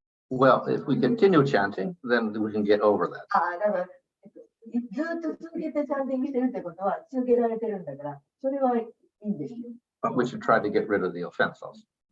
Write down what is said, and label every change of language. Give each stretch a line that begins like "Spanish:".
English: Well, if we continue chanting, then we can get over that.
Japanese: だからずっと続けてチャンティングしてるってことは続けられてるんだから、それはいいんですよ。
English: But we should try to get rid of the offense also.